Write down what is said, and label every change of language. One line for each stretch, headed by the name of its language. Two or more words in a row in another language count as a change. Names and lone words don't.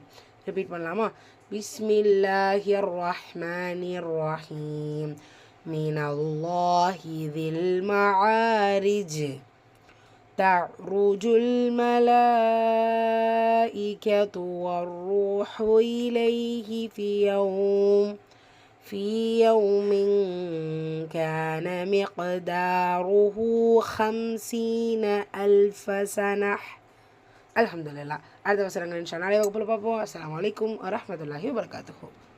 Tamil: ரிப்பீட் பண்ணலாமா?
Arabic: بسم الله الرحمن الرحيم. من الله ذي المعارج. تعرج الملائكة والروح إليه في يوم كان مقداره 50,000 سنة. الحمد لله.
Tamil: அடுத்த வசனங்கள்
Arabic: إن شاء الله
Tamil: நாளை வகுப்பில் பார்ப்போம்.
Arabic: السلام عليكم ورحمة الله وبركاته.